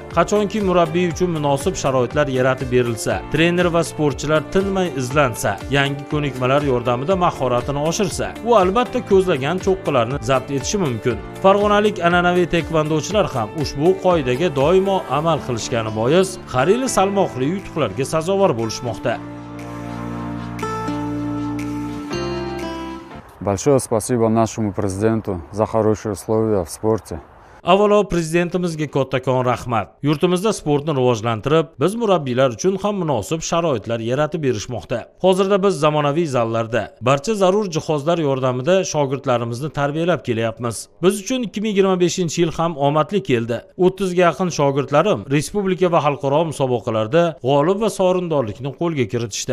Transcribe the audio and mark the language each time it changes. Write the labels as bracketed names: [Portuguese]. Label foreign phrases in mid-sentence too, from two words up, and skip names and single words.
[Uzbek] Qachonki murabbiy uchun munosib sharoitlar yaratib berilsa, trener va sportchilar tinmay izlansa, yangi ko'nikmalar yordamida mahoratini oshirsa, u albatta ko'zlagan cho'qqilarni zabt etishi mumkin. Farg'onalik an'anaviy taekvondochilar ham ushbu qoidaga doimo amal qilishgani bois har yili salmoqli yutuqlarga sazovor bo'lishmoqda. [Russian] Большое спасибо нашему президенту за хорошие условия в спорте. [Uzbek] Avvalo prezidentimizga kattakon rahmat. Yurtimizda sportni rivojlantirib, biz murabbiylar uchun ham munosib sharoitlar yaratib berishmoqda. Hozirda biz zamonaviy zallarda barcha zarur jihozlar yordamida shogirdlarimizni tarbiyalab kelyapmiz. Biz uchun 2025-yil ham omadli keldi. 30 ga yaqin shogirdlarim respublika va xalqaro musobaqalarda g'olib va sovrindorlikni qo'lga kiritishdi.